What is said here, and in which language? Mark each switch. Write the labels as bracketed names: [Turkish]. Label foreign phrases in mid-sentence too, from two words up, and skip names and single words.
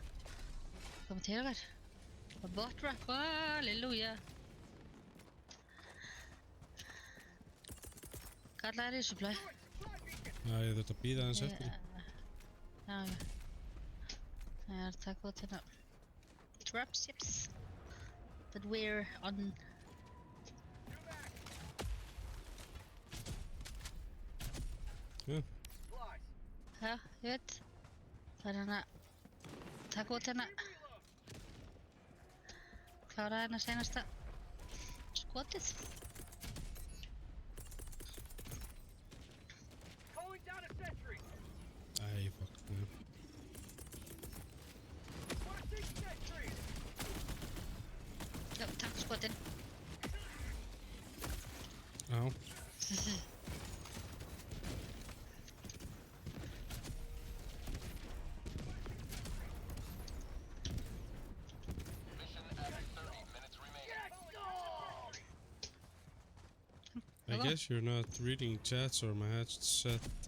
[Icelandic] Koma til okkar. Og botrap, halleluja. Kallaði resupply. Já, ég þurfti að bíða aðeins eftir því. Já, ok. Það er að taka út hérna [English] dropships that we're on. [Icelandic] Já, Já, ég veit. Það er hérna taka út hérna. Klára hérna seinasta skotið. æ, fuck. Já. Já, takk skotin. Já. [English] I guess you're not reading chats or my headset.